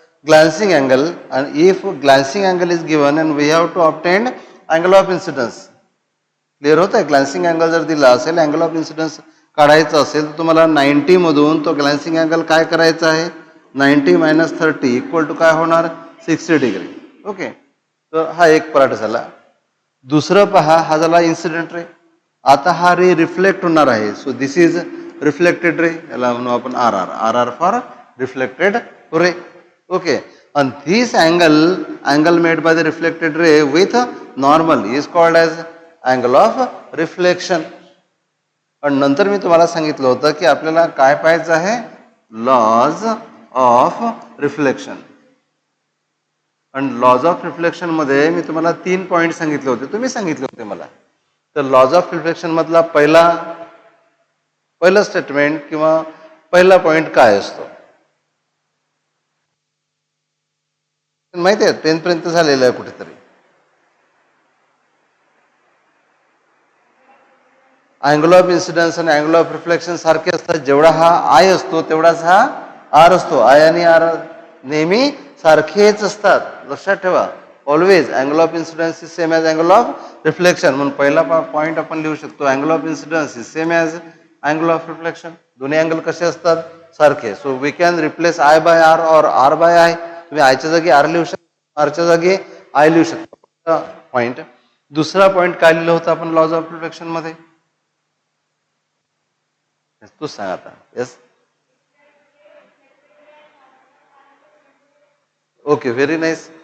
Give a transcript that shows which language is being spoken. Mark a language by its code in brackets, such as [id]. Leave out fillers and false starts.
[en] glancing angle, and if glancing angle is given and we have to obtain angle of incidence. [mr] Clear होत आहे. ग्लॅन्सिंग angle जर दिला असेल, angle of incidence काढायचा असेल तर तुम्हाला 90 मधून तो ग्लॅन्सिंग अँगल काय करायचा आहे, 90 मायनस 30 इक्वल टू काय होणार, 60 डिग्री. ओके, तर हा एक पार्ट झाला. दुसरं पहा, हा झाला इन्सिडेंट रे. आता हा रे रिफ्लेक्ट होणार आहे. [en] so this is reflected ray, [mr] याला म्हणू आपण R R. [en] R R for reflected ray. Okay, and this angle made by the reflected ray with normal is called as angle of reflection. [mr] आणि नंतर मी तुम्हाला सांगितलं होतं की आपल्याला काय पाहायचं आहे, लॉज ऑफ रिफ्लेक्शन. आणि लॉज ऑफ रिफ्लेक्शन मध्ये मी तुम्हाला 3 पॉइंट सांगितले होते, तुम्ही सांगितले होते मला. तर लॉज ऑफ रिफ्लेक्शन मधला पहिलं स्टेटमेंट किंवा पहिला पॉइंट काय असतो माहिती आहे, 10th पर्यंत झालेलं आहे कुठेतरी. अँगल ऑफ इन्सिडन्स आणि अँगल ऑफ रिफ्लेक्शन सारखे असतात. जेवढा हा आय असतो तेवढाच हा आर असतो. आय आणि आर नेहमी सारखेच असतात, लक्षात ठेवा. [en] Always angle of incidence is same as angle of reflection. [mr] म्हणून पहिला पॉईंट आपण लिहू शकतो, [en] Angle of incidence is same as angle of reflection. [mr] दोन्ही अँगल कसे असतात, सारखे. [en] So we can replace I by R or R by I. [mr] तुम्ही आयच्या जागी आर लिहू शकता, आरच्या जागी आय लिहू शकता. पॉइंट. दुसरा पॉइंट काय लिहिलं होतं आपण लॉज ऑफ रिफ्लेक्शन मध्ये, तू सांग आता. [en] Yes, okay, very nice.